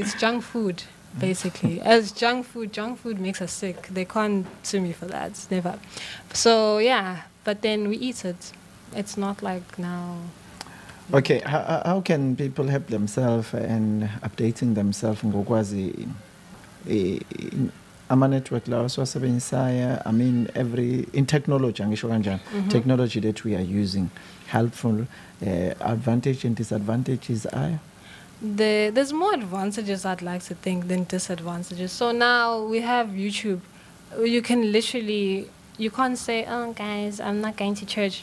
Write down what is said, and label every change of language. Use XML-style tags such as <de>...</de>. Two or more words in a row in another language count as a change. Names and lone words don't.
<en>It's junk food, basically. As junk food makes us sick. They can't sue me for that. It's never. So yeah, but then we eat it. It's not like now. Okay, how can people help themselves and updating themselves</en> <nd>ngokwazi ama-network lawo siwasebenzisaya?</nd> <en>I mean, in technology,</en> <nd>angisho kanjani,</nd> <en>technology that we are using, helpful, advantage and disadvantages are? There's more advantages, I'd like to think, than disadvantages. So now we have YouTube. You can literally, you can't say, oh, guys, I'm not going to church.</en>